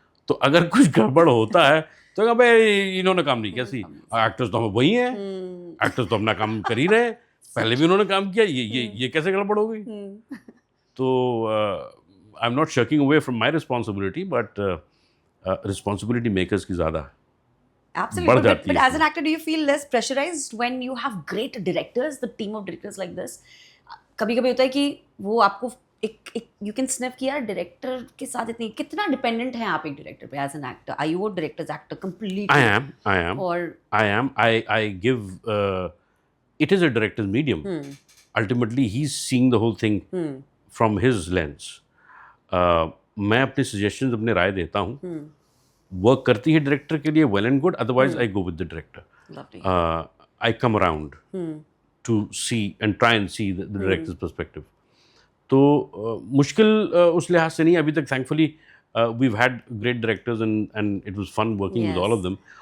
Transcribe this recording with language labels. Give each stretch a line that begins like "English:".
Hindi: तो अगर कुछ गड़बड़ होता है तो भाई इन्होंने काम नहीं किया, सी एक्टर्स तो हम वही हैं, एक्टर्स तो अपना काम कर ही रहे हैं, पहले भी उन्होंने काम किया, ये कैसे गड़बड़ हो गई।
English: तो I am not shirking away from my responsibility, but responsibility
Hindi: makers की ज़्यादा
English: Absolutely, but as an actor, do you feel less pressurized when you have great directors, the team of directors like this?
Hindi: कभी-कभी होता है कि वो आपको एक
English: you can sniff
Hindi: कि यार डायरेक्टर के साथ इतनी, कितना डिपेंडेंट हैं आप एक डायरेक्टर पे
English: as an actor? Are you a director's actor completely? I am. I give. It is a director's medium. Ultimately, he's seeing the whole thing from his lens.
Hindi: मैं अपने suggestions, अपने राय देता हूँ, वर्क करती है डायरेक्टर के लिए,
English: Well and good, otherwise I go with the director. I come around to see and try and see the director's perspective.
Hindi: तो मुश्किल उस लिहाज से नहीं, अभी तक
English: Thankfully we've had great directors and it was fun working with all of them.